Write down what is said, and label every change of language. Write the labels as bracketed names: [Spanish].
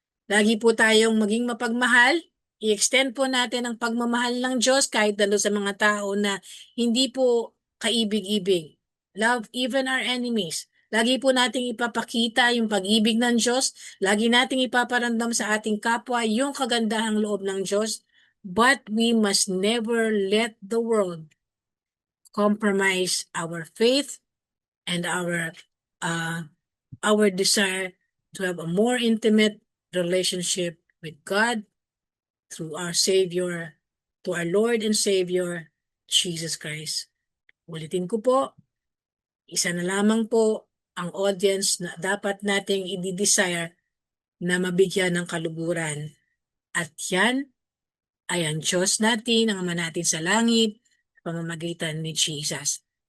[Filipino] Lagi po tayong maging mapagmahal. I-extend po natin ang pagmamahal ng Diyos kahit dalo sa mga tao na hindi po kaibig-ibig. [English] Love even our enemies. [Filipino] Lagi po nating ipapakita yung pag-ibig ng Diyos. Lagi nating ipaparamdam sa ating kapwa yung kagandahang loob ng Diyos. [English] But we must never let the world compromise our faith and our desire to have a more intimate relationship with God through our Savior, to our Lord and Savior, Jesus Christ. [Filipino] Ulitin ko po, isa na lamang po ang audience na dapat nating i-desire na mabigyan ng kaluguran. At yan ay ang Diyos natin, ang Ama natin sa langit, sa pamamagitan ni Jesus.